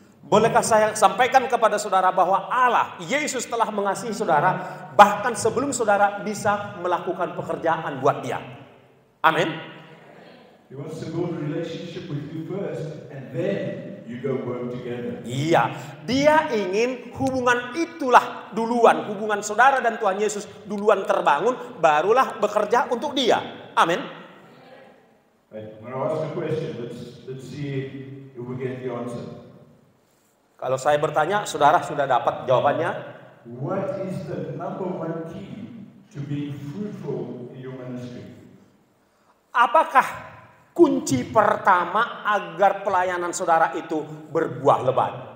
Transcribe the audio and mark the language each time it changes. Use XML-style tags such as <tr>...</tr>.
<id>Bolehkah saya sampaikan kepada saudara bahwa Allah, Yesus telah mengasihi saudara bahkan sebelum saudara bisa melakukan pekerjaan buat Dia. Amin.</id> <en>He wants to build a relationship with you first, and then you go work together.</en> <id>Iya, dia ingin hubungan itulah duluan, hubungan saudara dan Tuhan Yesus duluan terbangun, barulah bekerja untuk dia. Amin.</id> <en>Right. When I ask a question, let's see if we get the answer.</en> <id>Kalau saya bertanya, saudara sudah dapat jawabannya?</id> <en>What is the number one key to being fruitful in your ministry?</en> <id>Apakah kunci pertama agar pelayanan saudara itu berbuah lebat?</id>